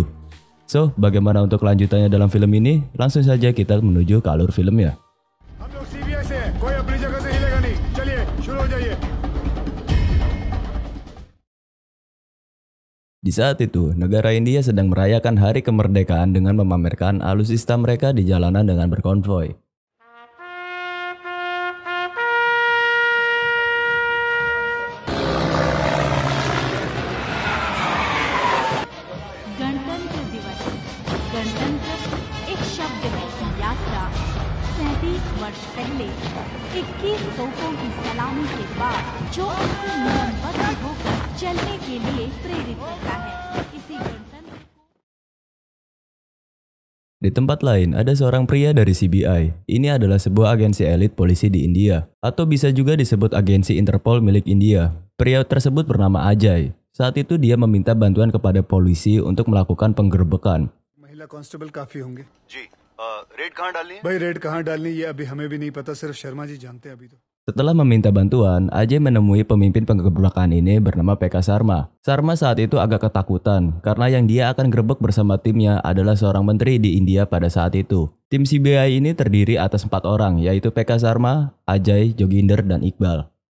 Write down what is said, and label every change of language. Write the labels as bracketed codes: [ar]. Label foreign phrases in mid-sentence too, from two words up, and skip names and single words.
[id] So, bagaimana untuk kelanjutannya dalam film ini? Langsung saja kita menuju ke alur filmnya. Di saat itu, negara India sedang merayakan hari kemerdekaan dengan memamerkan alutsista mereka di jalanan dengan berkonvoi. [hi] गणतंत्र दिवस। गणतंत्र एक शब्द है कि यात्रा 37 वर्ष पहले 21 तोपों की सलामी के बाद जो आपको नियमबद्ध होकर चलने के लिए प्रेरित करता है। इसी गणतंत्र को [id] Di tempat lain, ada seorang pria dari CBI. Ini adalah sebuah agensi elit polisi di India, atau bisa juga disebut agensi Interpol milik India. Pria tersebut bernama Ajay. Saat itu dia meminta bantuan kepada polisi untuk melakukan penggerbekan. [hi] महिला कांस्टेबल काफी होंगे जी। रेड कहाँ डालनी है? भाई रेड कहाँ डालनी ये अभी हमें भी नहीं पता, सिर्फ शर्मा जी जानते हैं अभी तो। [id] Setelah meminta bantuan, Ajay menemui pemimpin penggerbekan ini bernama PK Sharma. Sharma saat itu agak ketakutan karena yang dia akan gerbek bersama timnya adalah seorang menteri di India pada saat itu. Tim CBI ini terdiri atas 4 orang, yaitu PK Sharma, Ajay, Joginder, dan Iqbal.